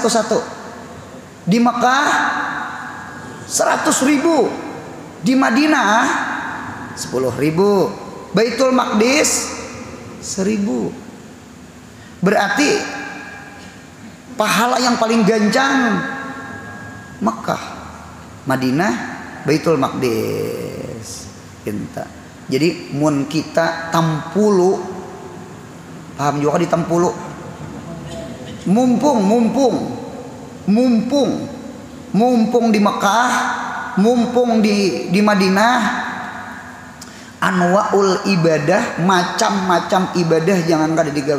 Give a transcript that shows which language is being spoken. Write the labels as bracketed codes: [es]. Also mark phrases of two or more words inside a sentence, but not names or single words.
[id] Di Mekah 100.000, di Madinah 10.000, Baitul Maqdis 1.000. Berarti pahala yang paling gancang Mekah, Madinah, Baitul Maqdis. [bjn] Jadi mun kita tampulu, paham juga di tampulu, mumpung di Mekah, mumpung di Madinah, [ar] أنواع العبادة, [bjn] macam-macam ibadah jangan kada digawe.